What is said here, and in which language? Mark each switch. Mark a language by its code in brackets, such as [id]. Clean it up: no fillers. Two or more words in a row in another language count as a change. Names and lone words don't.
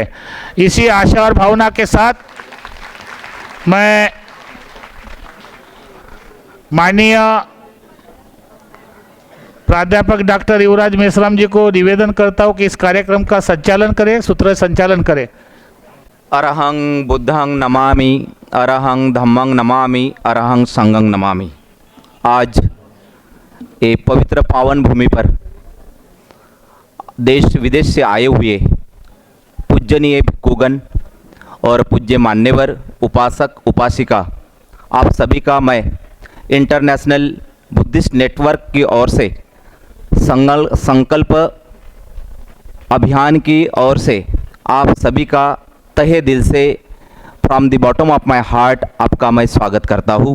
[hi] इसी आशा और भावना के साथ मैं माननीय प्राध्यापक डॉक्टर युवराज मेश्राम जी को निवेदन करता हूँ कि इस कार्यक्रम का संचालन करें, सूत्र संचालन करें। [pi] अरहं बुद्धं नमामि, अरहं धम्मं नमामि, अरहं संघं नमामि। [hi] आज ये पवित्र पावन भूमि पर देश विदेश से आए हुए पूजनीय भिक्षुगण और पूज्य मान्यवर उपासक उपासिका, आप सभी का मैं इंटरनेशनल बुद्धिस्ट नेटवर्क की ओर से संकल्प अभियान की ओर से आप सभी का तहे दिल से [en] from the bottom of my heart [hi] आपका मैं स्वागत करता हूँ।